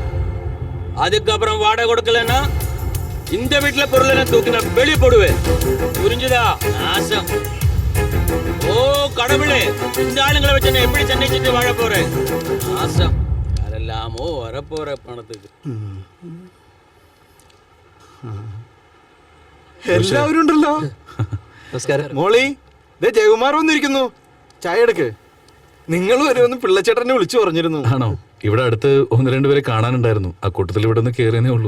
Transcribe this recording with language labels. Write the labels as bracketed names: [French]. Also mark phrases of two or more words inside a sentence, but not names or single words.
[Tamil] அதுக்கப்புறம் வாடகை கொடுக்கலன்னா இந்த வீட்டுல பொருளை நான் தூக்கி நான் வெளியே போடுவேன். புரிஞ்சுதா? நாசம். ஓ கடவுளே, இந்த ஆளுங்களை வச்சு நான் எப்படி சென்னை சுற்றி வாழ போறேன்? நாசம். யாரெல்லாமோ வரப்போற பணத்துக்கு. [Malayalam] എല്ലാവരും ഉണ്ടല്ലോ. നമസ്കാരം. മോളി, ദേ ജയകുമാർ വന്നിരിക്കുന്നു. ചായ എടുക്ക്. നിങ്ങൾ വരുമെന്ന് പിള്ളച്ചേട്ടനെ വിളിച്ചു പറഞ്ഞിരുന്നു. ആണോ? ഇവിടെ അടുത്ത് 1-2 പേരെ കാണാനുണ്ടായിരുന്നു. ആ കൂട്ടത്തിൽ ഇവിടെ ഒന്ന് കയറിയേ ഉള്ളൂ.